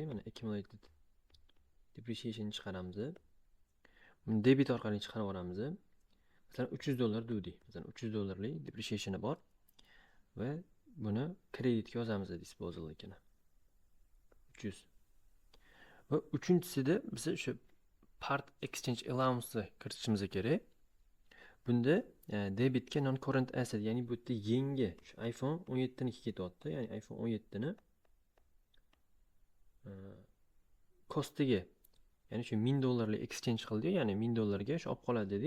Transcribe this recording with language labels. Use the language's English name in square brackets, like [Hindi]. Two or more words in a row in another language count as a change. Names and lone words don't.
[Uzbek] Mana [English] accumulated depreciation [Uzbek] chiqaramiz. Buni debit orqali chiqarib olamiz. Masalan, $300 degdik. Masalan, $300lik depreciationi bor va buni kreditga yozamiz disposallikini. 300. Va uchinchisida biz o'sha [English] part exchange allowance [Uzbek] kiritishimiz kerak. Bunda debitga [English] non current asset, [Uzbek] ya'ni bu yerda yangi shu iPhone 17 niki ketyapti. Ya'ni iPhone 17 ni kostiga, ya'ni shu $1000lik exchange qildik, ya'ni $1000 ga shu olib qoladi dedik.